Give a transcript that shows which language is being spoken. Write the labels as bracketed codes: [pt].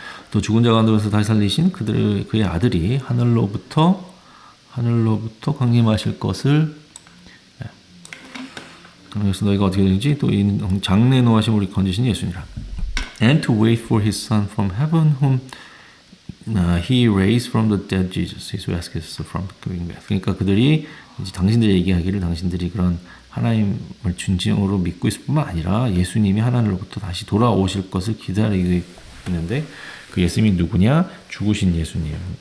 [ko] 또 죽은 자 가운데서 다시 살리신 그의 아들이 하늘로부터 강림하실 것을 그래서 너희가 어떻게 되는지 또 이 장래 노하심 우리 건지신 예수니라. [en] And to wait for his son from heaven whom he raised from the dead Jesus. He rescued us from coming back. [ko] 그러니까 그들이 이제 당신들이 얘기하기를 당신들이 그런 하나님을 진정으로 믿고 있을 뿐만 아니라 예수님이 하나님으로부터 다시 돌아오실 것을 기다리고 있는데 그 예수님이 누구냐? 죽으신 예수님.